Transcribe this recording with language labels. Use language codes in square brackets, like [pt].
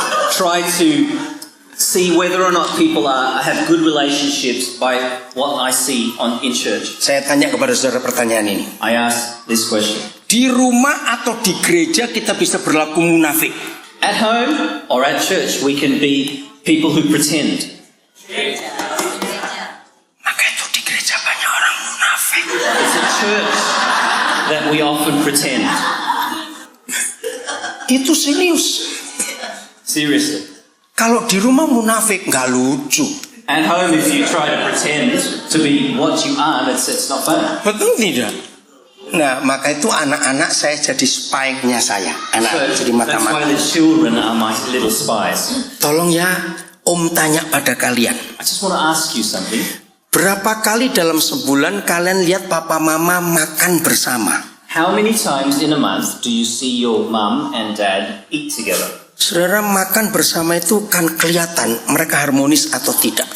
[en] try to see whether or not people have good relationships by what I see in church. [id] Saya tanya kepada saudara pertanyaan ini. [en] I ask this question. [id] Di rumah atau di gereja kita bisa berlaku munafik? [en] At home or at church, we can be people who pretend. [id] Maka itu di gereja banyak orang munafik. [en] It's a church that we often pretend. [id] Itu serius. [en] Seriously. [id] Kalau di rumah munafik nggak lucu. [en] At home, if you try to pretend to be what you aren't, it's not funny. [id] Betul tidak? Nah, maka itu anak-anak saya jadi spy-nya saya. Anak [en] So [id] jadi [en] that's why [id] mata-mata. [en] the children are my little spies. [id] Tolong ya, Om tanya pada kalian. [en] I just want to ask you something. [id] Berapa kali dalam sebulan kalian lihat papa mama makan bersama? [en] How many times in a month do you see your mum and dad eat together? [id] Saudara, makan bersama itu kan kelihatan mereka harmonis atau tidak.